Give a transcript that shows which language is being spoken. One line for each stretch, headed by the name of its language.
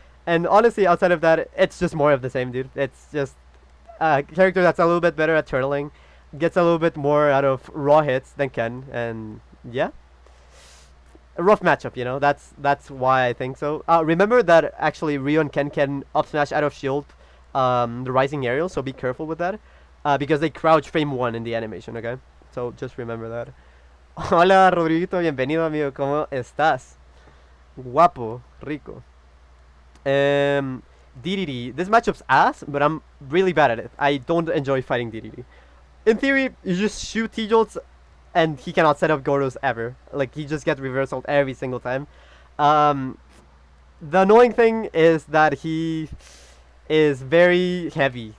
English: And honestly, outside of that, it's just more of the same, dude. It's just a character that's a little bit better at turtling, gets a little bit more out of raw hits than Ken, and yeah. A rough matchup, you know, that's why I think so. Remember that actually Ryu and Ken can up smash out of shield the rising aerial, so be careful with that. Because they crouch frame 1 in the animation, okay? So just remember that.
Spanish: Hola Rodriguito, bienvenido amigo, ¿cómo estás? Guapo, rico.
English: Dedede. This matchup's ass, but I'm really bad at it. I don't enjoy fighting Dedede. In theory, you just shoot T-jolts and he cannot set up Gordos ever. Like, he just gets reversal every single time. The annoying thing is that he is very heavy.